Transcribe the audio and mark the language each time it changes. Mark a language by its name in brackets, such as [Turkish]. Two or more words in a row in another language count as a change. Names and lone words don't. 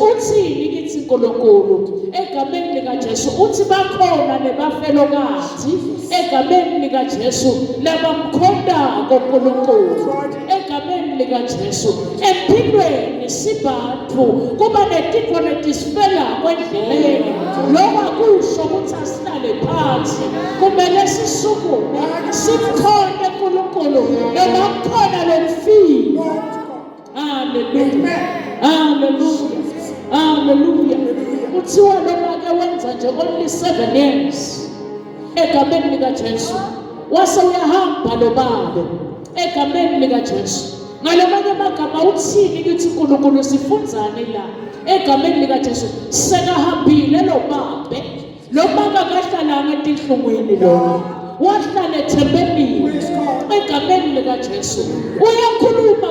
[Swati] uthini kithi uNkulunkulu egameni likaJesu uthi bakhona nebafelokazi egameni likaJesu labamkhondako uNkulunkulu egameni likaJesu empilweni sibantu kuba netifo letisifela endleleni lokho akusho ukuthi asilale phansi kumele sisukume simkhonde uNkulunkulu noma kukhona lokufika haleluya haleluya haleluya kuthiwa noma ke wenza nje [English] only 7 years [Swati] egameni likaJesu wase uyahamba lo baba egameni likaJesu ngalamanye amagama uthini ukuthi uNkulunkulu sifunzani la egameni likaJesu sekahambile lo baba kahlalanga etinhlungwini lo wahlala ethempelini egameni likaJesu uyakhuluma